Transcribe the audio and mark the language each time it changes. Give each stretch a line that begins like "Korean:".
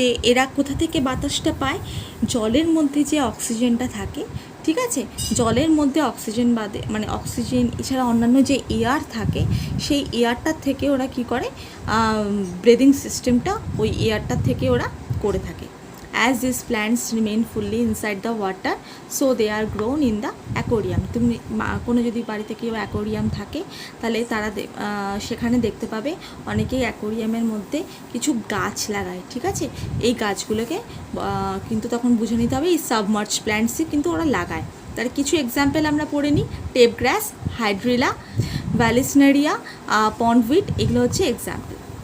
Bangla: এরা কোথা থেকে বাতাসটা পায়? জলের মধ্যে যে অক্সিজেনটা থাকে, ঠিক আছে, জলের মধ্যে অক্সিজেন বাদে মানে অক্সিজেন এছাড়া অন্যান্য যে এয়ার থাকে, সেই এয়ারটার থেকে ওরা কি করে, ব্রিদিং সিস্টেমটা ওই এয়ারটার থেকে ওরা করে থাকে।
English: As these plants remain fully inside the water, so they are grown in the aquarium.
Bangla: তুমি কোনো যদি বাড়িতে কেউ অ্যাকোরিয়াম থাকে, তাহলে তারা সেখানে দেখতে পাবে অনেকেই অ্যাকোরিয়ামের মধ্যে কিছু গাছ লাগায়। ঠিক আছে, এই গাছগুলোকে কিন্তু তখন বুঝে নিতে হবে এই সাবমার্জ প্ল্যান্টসই কিন্তু ওরা লাগায়। তার কিছু এক্সাম্পল আমরা পড়ে নিই। টেপ গ্রাস, হাইড্রিলা, ভ্যালিসনেরিয়া, পন্ডউইট, এগুলো হচ্ছে এক্সাম্পল।